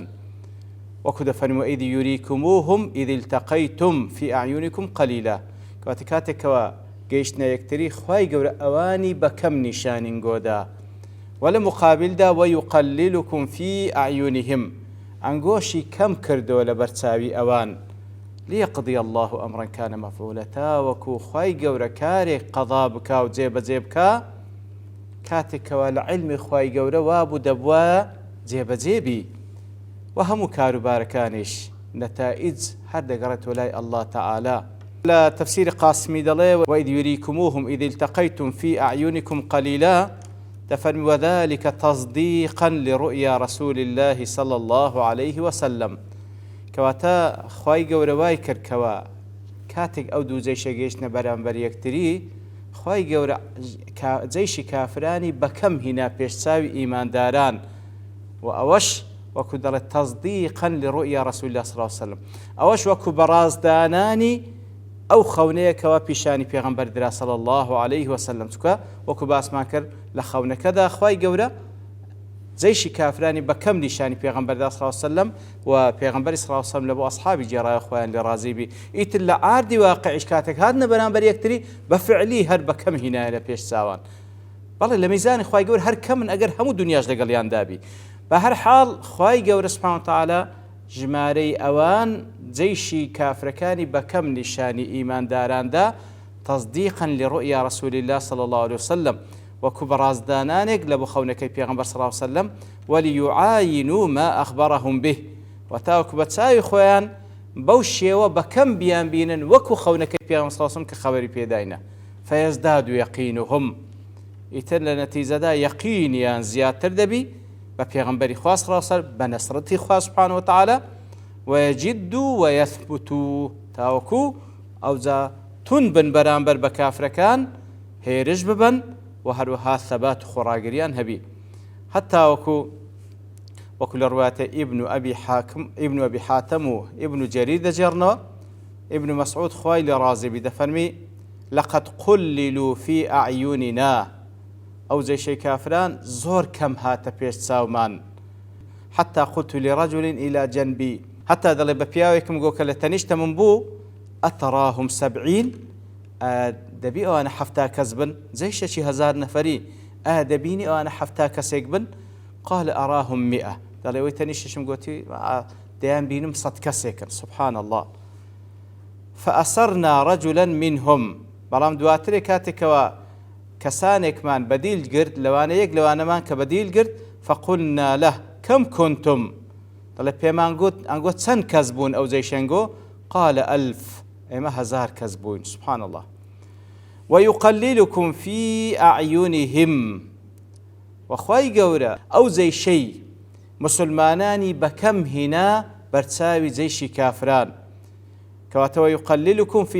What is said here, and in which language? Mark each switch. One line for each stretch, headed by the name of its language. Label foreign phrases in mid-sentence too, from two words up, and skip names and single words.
Central Kurdish: وەکو دەفەرمێ
Arabic: ئیذ یوریکموهم ئیذ التقیتم فی ئەعیونکم قەلیلا،
Central Kurdish: کەواتە کاتێکەوە گەیشتنە یەکتری خۆی گەورە ئەوانی بەکەم نیشانین گۆدا. وە لە مقابلدا
Arabic: وەیقەلیلکم فی ئەعیونهم،
Central Kurdish: ئەنگۆشی کەم کردەوە لە بەرچاوی ئەوان.
Arabic: ليقضي الله أمرا كان مفعولا،
Central Kurdish: وەکو خۆی گەورە کارێک قەضا بکا و جێبەجێ بکا کاتێکەوە لە عیلمی خۆی گەورە وابوو دەبوایە جێبەجێبی و هەموو کاروبارەکانیش نەتائج هەر دەگەڕێتەوە لای
Arabic: الله تعالى.
Central Kurdish: لە تەفسیری قاسمی دەڵێ
Arabic: وإذ يريكموهم إذ التقيتم في أعينكم قليلا دەفەرمی وذلك تصديقا لرؤيا رسول الله صلى الله عليه وسلم،
Central Kurdish: کەواتە خۆی گەورە وای کردکەوە کاتێک ئەو دوو جەیشە گەیشتنە بەرامبەر یەکتری، خۆی گەورە جەیشی کافرانی بەکەم هینا پێشچاوی ئیمانداران و ئەوەش وەکو دەڵێت
Arabic: تەصدیقا لرؤيا رسول الله صلى الله عليه وسلم،
Central Kurdish: ئەوەش وەکو بەڕازدانانی ئەو خەونەیەکەوە پیشانی پێغەمبەر درا
Arabic: صلی الله عليه وسلم.
Central Kurdish: چونکە وەکو باسمان کرد لە خەونەکەدا خۆی گەورە جەیشی کافرانی بەکەم نیشانی پێغەمبەردا
Arabic: صلی الله عليه وسلم
Central Kurdish: و پێغەمبەری
Arabic: صلی الله عليه وسلم
Central Kurdish: لە بۆ ئەسحابی جێڕایە خۆیان لێ ڕازیبی. ئیتر لە ئاردی واقعیش کاتێک هاتنە بەرامبەر یەکتری بە فعلی هەر بەکەم هینایە لە پێش چاوان. بەڵێ لە میزانی خۆی گەورە هەر کەمن ئەگەر هەموو دنیاش لەگەڵیان دابی. بە هەر حاڵ خۆی گەورە
Arabic: سوبحانە وتعالە
Central Kurdish: ژمارەی ئەوان جەیشی کافرەکانی بەکەم نیشانی ئیمانداراندا
Arabic: تەصدیقا لرؤيا رسول الله صلى الله عليه وسلم،
Central Kurdish: وەکو بەڕازدانانێک لە بۆ خەونەکەی پێغەمبەر
Arabic: صلی الله عليه وسلم وليعاينوا ما أخبرهم به،
Central Kurdish: و تاوەکو بە چاوی خۆیان بەو شێوە بەکەم بیان بینن وەکو خەونەکەی پێغەمبەر
Arabic: صلی الله عليه وسلم
Central Kurdish: کە خەبەری پێداینە.
Arabic: فيزداد يقينهم،
Central Kurdish: ئیتر لە نەتیجەدا یەقینیان زیاتر دەبی بە پێغەمبەری خوا
Arabic: صلی الله عليه وسلم
Central Kurdish: بە نەسرەتی خوا
Arabic: سبحانه وتعالى ويجد ويثبت،
Central Kurdish: تاوەکو ئەوجا تون بن بەرامبەر بە کافرەکان هێرش ببن و هەروەها ثەبات و خۆڕاگریان هەبی. حتا وەکو لە ڕواتە ئیبن ئەبی حاتەم و ئیبن جەریر دەجێڕنەوە، ئیبن مەسعود خوای لێ ڕازیبی دەفەرمی
Arabic: لەقەد قوللوا في أعيننا،
Central Kurdish: ئەو جەیشەی کافران زۆر کەم هاتە پێش چاومان.
Arabic: حتى قلت لرجل إلى جنبي،
Central Kurdish: حتى دەڵێ بە پیاوێکم گۆ کە لە تەنیشتە من بوو
Arabic: ئەتەڕاهم سەبعین،
Central Kurdish: دەبی ئەوانە حەفتا کەس بن، جەیشێکی هەزار نەفەری دەبینی ئەوانە حەفتا کەسێک بن؟
Arabic: قال أراهم 100،
Central Kurdish: دەڵێ وەی تەنیشتشم گوتی دەیان بینم 100 کەسێکن.
Arabic: سبحان الله. فأسرنا رجلا منهم،
Central Kurdish: بەڵام دواترێ کاتێکەوە کەسانێکمان بەدیل گرت لەوانەیەک لەوانەمان کە بەدیل گرت
Arabic: فقلنا له كم كنتم
Central Kurdish: دەڵێ پێمان گوت ئەنگۆ چەند کەس بوون ئەو جەیشەنگۆ
Arabic: قال 1000
Central Kurdish: ئێمە 1000 کەس بووین
Arabic: سبحان الله ويقللكم في أعينهم
Central Kurdish: وخوای گەورە ئەو جەیشەی مسلمانانی بەکەم هینا بەرچاوی جەیشی کافران کەواتەوە
Arabic: يقللكم في